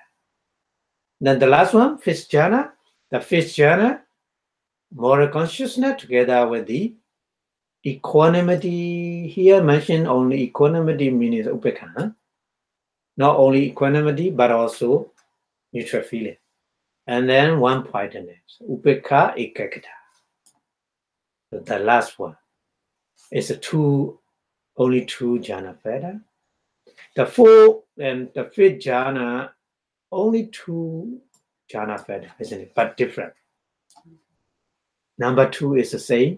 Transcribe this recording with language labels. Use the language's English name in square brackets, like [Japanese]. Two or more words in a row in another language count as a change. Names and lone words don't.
[English] Then the last one, fifth jhana, moral consciousness, together with the equanimity here mentioned only equanimity means upekha. Huh? Not only equanimity, but also neutral feeling. And then one pointedness, [Pali] upekha ekagata. [English] So the last one is only two jhana feta. The fourth and the fifth jhana, only two jhana feta, isn't it? But different. Number two is the same.